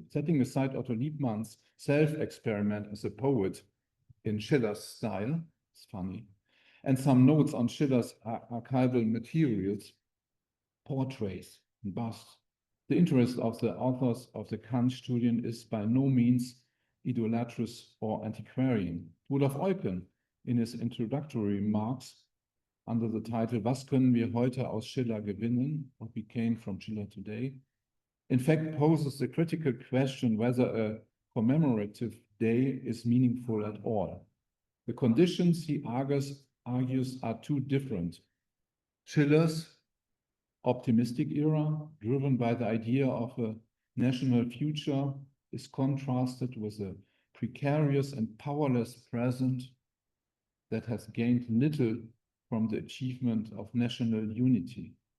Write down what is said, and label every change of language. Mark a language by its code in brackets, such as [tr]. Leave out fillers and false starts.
[en] Setting aside Otto Liebmann's self-experiment as a poet in Schiller's style, it's funny, and some notes on Schiller's archival materials, portraits, and busts, the interest of the authors of the Kant-Studien is by no means idolatrous or antiquarian. Rudolf Eucken, in his introductory remarks, under the title [de] Was können wir heute aus Schiller gewinnen? [en] What we gain from Schiller today, in fact poses the critical question whether a commemorative day is meaningful at all. The conditions, he argues are too different. Schiller's optimistic era, driven by the idea of a national future, is contrasted with a precarious and powerless present that has gained little from the achievement of national unity.